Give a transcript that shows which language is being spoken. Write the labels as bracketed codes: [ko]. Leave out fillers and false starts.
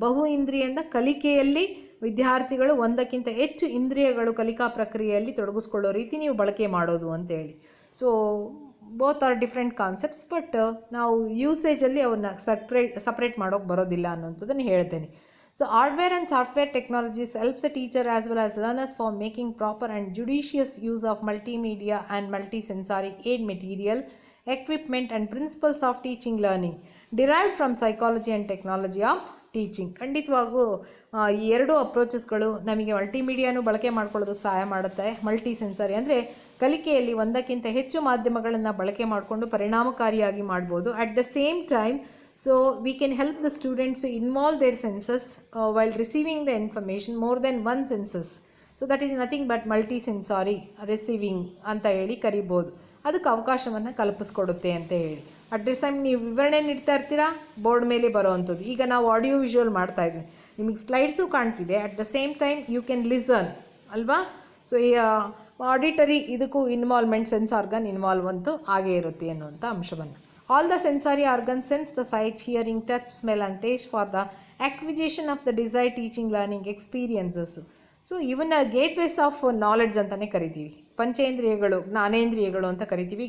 [kn] ಬಹು ಇಂದ್ರಿಯಿಂದ ಕಲಿಕೆಯಲ್ಲಿ ವಿದ್ಯಾರ್ಥಿಗಳು ಒಂದಕ್ಕಿಂತ ಹೆಚ್ಚು ಇಂದ್ರಿಯಗಳು ಕಲಿಕಾ ಪ್ರಕ್ರಿಯೆಯಲ್ಲಿ ತೊಡಗಿಸ್ಕೊಳ್ಳೋ ರೀತಿ ನೀವು ಬಳಕೆ ಮಾಡೋದು ಅಂತೇಳಿ. [en] so both are different concepts, but [kn] ನಾವು ಯೂಸೇಜಲ್ಲಿ ಅವನ್ನ ಸಪ್ರೇಟ್ ಮಾಡೋಕ್ಕೆ ಬರೋದಿಲ್ಲ ಅನ್ನೋಂಥದ್ದನ್ನು ಹೇಳ್ತೇನೆ. [en] So hardware and software technologies helps a teacher as well as learners for making proper and judicious use of multimedia and multisensory aid material, equipment and principles of teaching learning derived from psychology and technology of teaching. [kn] ಖಂಡಿತವಾಗೂ ಈ ಎರಡು ಅಪ್ರೋಚಸ್ಗಳು ನಮಗೆ ಮಲ್ಟಿಮೀಡಿಯಾನು ಬಳಕೆ ಮಾಡ್ಕೊಳ್ಳೋದಕ್ಕೆ ಸಹಾಯ ಮಾಡುತ್ತೆ. Multi sensory ಅಂದರೆ ಕಲಿಕೆಯಲ್ಲಿ ಒಂದಕ್ಕಿಂತ ಹೆಚ್ಚು ಮಾಧ್ಯಮಗಳನ್ನು ಬಳಕೆ ಮಾಡಿಕೊಂಡು ಪರಿಣಾಮಕಾರಿಯಾಗಿ ಮಾಡ್ಬೋದು. [en] At the same time we can help the students to involve their senses while receiving the information, more than one senses. So that is nothing but multisensory receiving [kn] ಅಂತ ಹೇಳಿ ಕರಿಬೋದು. ಅದಕ್ಕೆ ಅವಕಾಶವನ್ನು ಕಲ್ಪಿಸ್ಕೊಡುತ್ತೆ ಅಂತ ಹೇಳಿ. [en] at the time [kn] ನೀವು ವಿವರಣೆ ನೀಡ್ತಾ ಇರ್ತೀರಾ, ಬೋರ್ಡ್ ಮೇಲೆ ಬರೋವಂಥದ್ದು. ಈಗ ನಾವು ಆಡಿಯೋ ವಿಜುವಲ್ ಮಾಡ್ತಾ ಇದ್ವಿ, ನಿಮಗೆ ಸ್ಲೈಡ್ಸು ಕಾಣ್ತಿದೆ. [en] at the same time you can listen [kn] ಅಲ್ವಾ. ಸೊ ಈ ಆಡಿಟರಿ ಇದಕ್ಕೂ ಇನ್ವಾಲ್ವ್ಮೆಂಟ್, ಸೆನ್ಸ್ ಆರ್ಗನ್ ಇನ್ವಾಲ್ವ್ ಅಂತೂ ಆಗೇ ಇರುತ್ತೆ ಅನ್ನುವಂಥ ಅಂಶವನ್ನು. [en] All the sensory organs sense the sight, hearing, touch, smell and taste for the acquisition of the desired teaching learning experiences. [kn] So ಇವನ್ನ [en] gateways of knowledge [kn] ಅಂತಲೇ ಕರಿತೀವಿ. ಪಂಚೇಂದ್ರಿಯಗಳು, ಜ್ಞಾನೇಂದ್ರಿಯಗಳು ಅಂತ ಕರಿತೀವಿ.